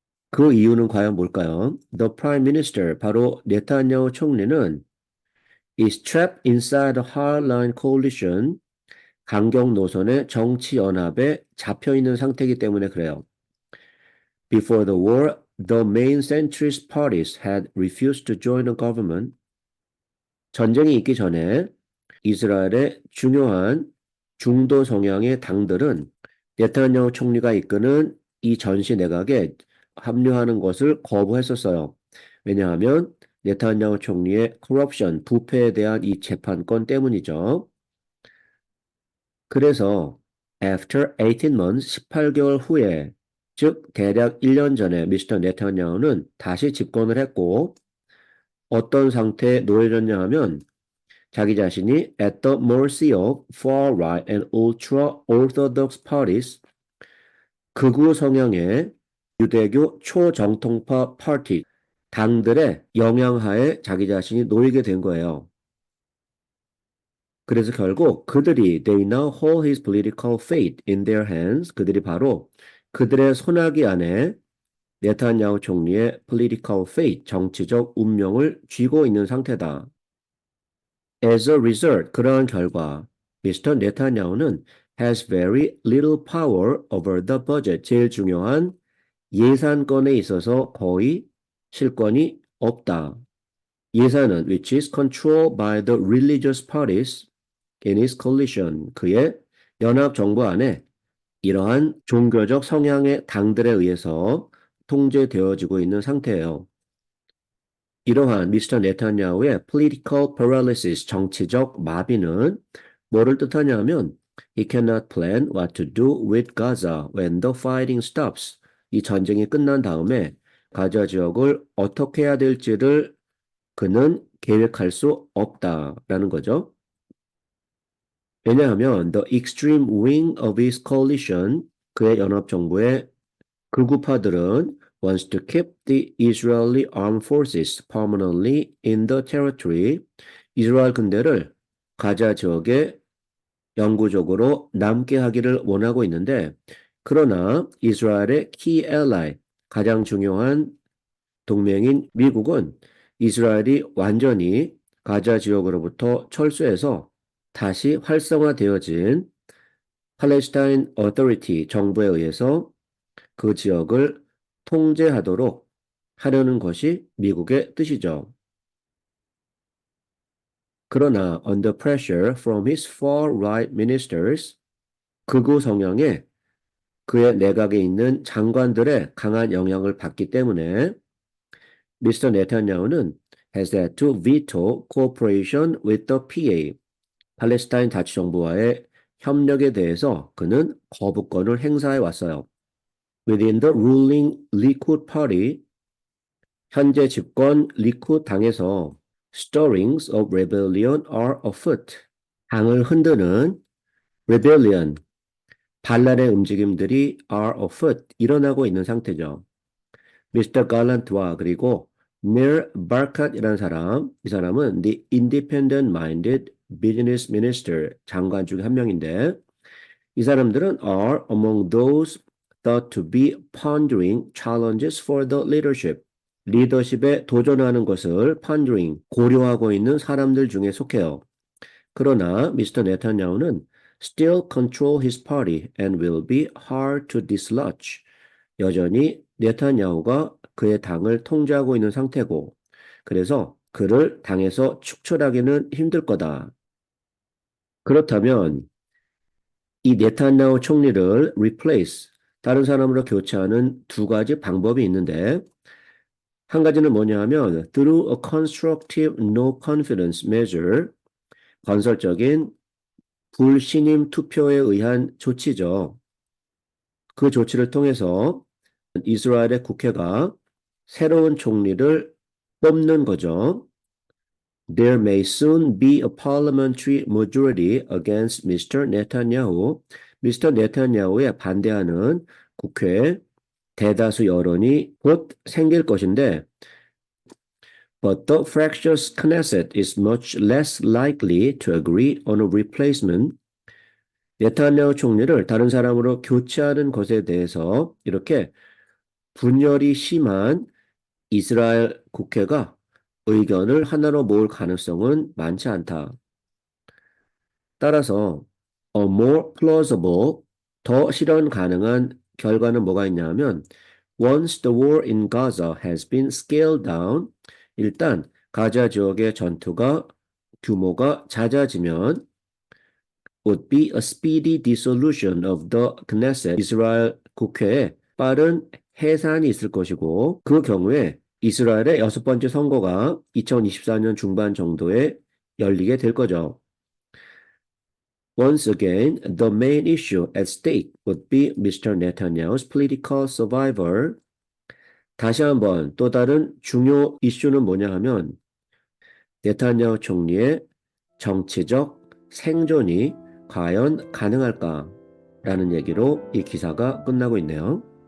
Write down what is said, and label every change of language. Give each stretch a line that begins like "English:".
Korean: 그 이유는 과연 뭘까요?
English: The Prime Minister,
Korean: 바로 네타냐후 총리는
English: is trapped inside a hardline coalition,
Korean: 강경 노선의 정치 연합에 잡혀 있는 상태이기 때문에 그래요.
English: Before the war, the main centrist parties had refused to join the government.
Korean: 전쟁이 있기 전에 이스라엘의 중요한 중도 성향의 당들은 네타냐후 총리가 이끄는 이 전시 내각에 합류하는 것을 거부했었어요. 왜냐하면 네타냐후 총리의 corruption, 부패에 대한 이 재판권 때문이죠. 그래서
English: after 18 months,
Korean: 18개월 후에 즉 대략 1년 전에 미스터 네타냐후는 다시 집권을 했고 어떤 상태에 놓여졌냐 하면 자기 자신이
English: at the mercy of far right and ultra orthodox parties
Korean: 극우 성향의 유대교 초정통파 파티 당들의 영향하에 자기 자신이 놓이게 된 거예요. 그래서 결국 그들이
English: they now hold his political fate in their hands.
Korean: 그들이 바로 그들의 손아귀 안에 네타냐후 총리의
English: political fate,
Korean: 정치적 운명을 쥐고 있는 상태다.
English: As a result,
Korean: 그러한 결과 미스터 네타냐후는
English: has very little power over the budget.
Korean: 제일 중요한 예산권에 있어서 거의 실권이 없다. 예산은
English: which is controlled by the religious parties in his coalition.
Korean: 그의 연합 정부 안에 이러한 종교적 성향의 당들에 의해서 통제되어지고 있는 상태예요. 이러한 미스터 네타냐후의
English: political paralysis,
Korean: 정치적 마비는 뭐를 뜻하냐면
English: he cannot plan what to do with Gaza when the fighting stops.
Korean: 이 전쟁이 끝난 다음에 가자 지역을 어떻게 해야 될지를 그는 계획할 수 없다라는 거죠. 왜냐하면
English: the extreme wing of his coalition,
Korean: 그의 연합정부의 극우파들은
English: wants to keep the Israeli armed forces permanently in the territory.
Korean: 이스라엘 군대를 가자 지역에 영구적으로 남게 하기를 원하고 있는데 그러나 이스라엘의 key ally, 가장 중요한 동맹인 미국은 이스라엘이 완전히 가자 지역으로부터 철수해서 다시 활성화되어진 팔레스타인 어토리티 정부에 의해서 그 지역을 통제하도록 하려는 것이 미국의 뜻이죠. 그러나
English: under pressure from his far-right ministers,
Korean: 극우 성향의 그의 내각에 있는 장관들의 강한 영향을 받기 때문에 미스터 네타냐후는
English: has had to veto cooperation with the PA,
Korean: 팔레스타인 자치정부와의 협력에 대해서 그는 거부권을 행사해 왔어요.
English: Within the ruling Likud party,
Korean: 현재 집권 리쿠드 당에서
English: stirrings of rebellion are afoot.
Korean: 당을 흔드는 rebellion, 반란의 움직임들이
English: are afoot,
Korean: 일어나고 있는 상태죠. 미스터 갈란트와 그리고 닐 바카트이라는 사람, 이 사람은
English: the independent-minded Business Minister
Korean: 장관 중에 한 명인데 이 사람들은
English: are among those thought to be pondering challenges for the leadership.
Korean: 리더십에 도전하는 것을 pondering, 고려하고 있는 사람들 중에 속해요. 그러나 미스터 네타냐후는
English: still control his party and will be hard to dislodge.
Korean: 여전히 네타냐후가 그의 당을 통제하고 있는 상태고 그래서 그를 당에서 축출하기는 힘들 거다. 그렇다면 이 네타냐후 총리를 replace, 다른 사람으로 교체하는 두 가지 방법이 있는데 한 가지는 뭐냐 하면
English: through a constructive no confidence measure,
Korean: 건설적인 불신임 투표에 의한 조치죠. 그 조치를 통해서 이스라엘의 국회가 새로운 총리를 뽑는 거죠.
English: There may soon be a parliamentary majority against Mr. Netanyahu.
Korean: 미스터 네타냐후에 반대하는 국회 대다수 여론이 곧 생길 것인데
English: But the fractious Knesset is much less likely to agree on a replacement.
Korean: 네타냐후 총리를 다른 사람으로 교체하는 것에 대해서 이렇게 분열이 심한 이스라엘 국회가 의견을 하나로 모을 가능성은 많지 않다. 따라서
English: a more plausible,
Korean: 더 실현 가능한 결과는 뭐가 있냐면
English: once the war in Gaza has been scaled down,
Korean: 일단 가자 지역의 전투가 규모가 잦아지면
English: would be a speedy dissolution of the Knesset.
Korean: 이스라엘 국회에 빠른 해산이 있을 것이고 그 경우에 이스라엘의 여섯 번째 선거가 2024년 중반 정도에 열리게 될 거죠.
English: Once again, the main issue at stake would be Mr. Netanyahu's political survival.
Korean: 다시 한번 또 다른 중요 이슈는 뭐냐 하면 네타냐후 총리의 정치적 생존이 과연 가능할까라는 얘기로 이 기사가 끝나고 있네요.